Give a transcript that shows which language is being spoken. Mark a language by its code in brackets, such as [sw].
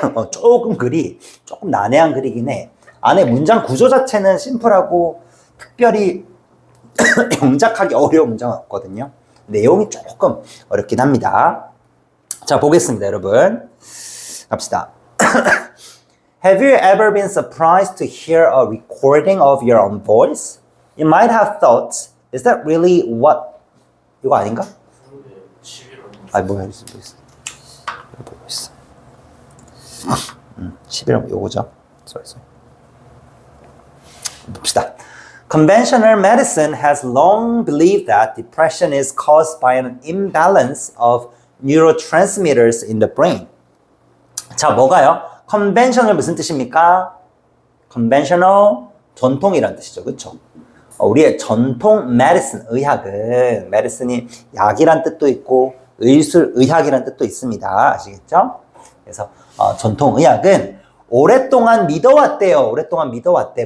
[ko] 조금 글이 조금 난해한 글이긴 해. 안에 문장 구조 자체는 심플하고 특별히 영작하기 어려운 문장은 없거든요. 내용이 조금 어렵긴 합니다. 자, 보겠습니다, 여러분. 갑시다. [en] Have you ever been surprised to hear a recording of your own voice? You might have thought, is that really what? [ko] 이거 아닌가? 뭐야, 있어. 이거 보고 있어. 11은 요거죠. [en] sorry. [ko] 봅시다. [en] Conventional medicine has long believed that depression is caused by an imbalance of neurotransmitters in the brain. [ko] 자, 뭐가요? conventional 무슨 뜻입니까? conventional, 전통이란 뜻이죠. 그쵸? 우리의 전통 medicine, 의학은 medicine이 약이란 뜻도 있고 의술, 의학이란 뜻도 있습니다. 아시겠죠? 그래서 전통 의학은 오랫동안 믿어왔대요. 오랫동안 믿어왔대.